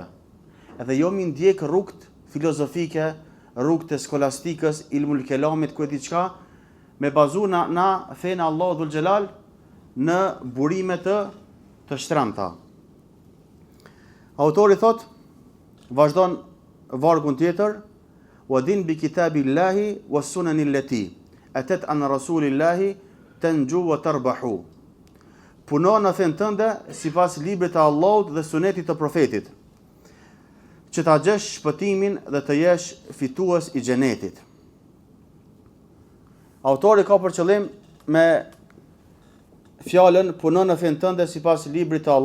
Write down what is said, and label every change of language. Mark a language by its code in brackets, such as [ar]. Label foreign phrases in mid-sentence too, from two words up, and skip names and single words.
[sq] Edhe jo mi ndjek rrugët filozofike, rrugët e skolastikës, ilmul kelamit, ku e diçka, me bazu na fenë Allahu [ar] ذو الجلال [sq] në burime të shtremta. Autori thot, vazhdon vargun tjetër, [ar] و دن بكتاب الله و السنن التي أتت عن رسول الله تنجو و تربح. [sq] Puno në fenë tënde sipas librit të Allahut dhe sunetit të profetit, që ta gjesh shpëtimin dhe të jesh fitues i xhenetit. Autori ka për qëllim me fjalën puno në fenë tënde sipas librit të